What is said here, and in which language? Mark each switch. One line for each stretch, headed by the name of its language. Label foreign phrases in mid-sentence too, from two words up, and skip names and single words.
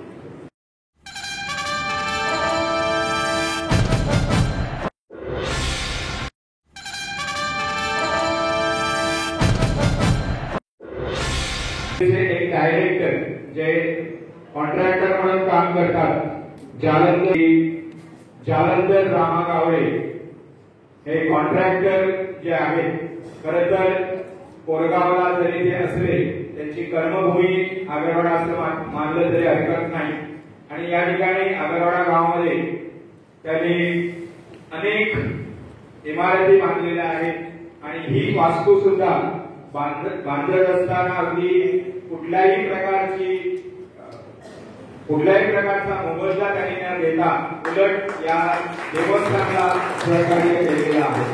Marathi: एक डायरेक्टर जे कॉन्ट्रॅक्टर म्हणून काम करतात जालंधर रामा गावडे हे कॉन्ट्रॅक्टर जे आहेत. खरं तर कोरगावला जरी ते असले त्यांची कर्मभूमी आगरवाडा असं मानलं तरी हरकत नाही. आणि या ठिकाणी आगरवाडा गावामध्ये त्यांनी अनेक इमारती बांधलेल्या आहेत आणि ही वास्तू सुद्धा बांधत असताना अगदी कुठल्याही प्रकारचा मोबदला त्यांनी न देता उलट या देवस्थानाला सहकार्य केलेलं आहे.